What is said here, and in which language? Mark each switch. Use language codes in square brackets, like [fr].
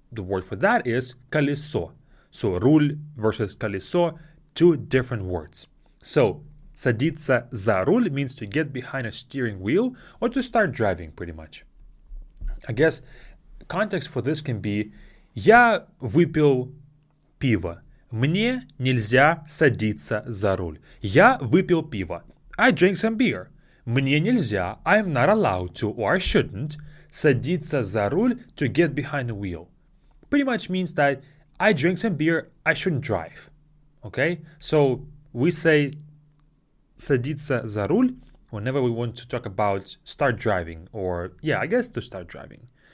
[en] The word for that is колесо. So руль versus колесо, 2 different words. So [ru] садиться за руль [en] means to get behind a steering wheel or to start driving, pretty much. I guess context for this can be [ru] «Я выпил пиво. Мне нельзя садиться за руль. Я выпил пиво. [en] I drank some beer. [ru] Мне нельзя, [en] I'm not allowed to, or I shouldn't, [ru] садиться за руль, [en] to get behind the wheel. Pretty much means that I drank some beer, I shouldn't drive. Okay? So we say [ru] садиться за руль [en] whenever we want to talk about start driving, or I guess to start driving.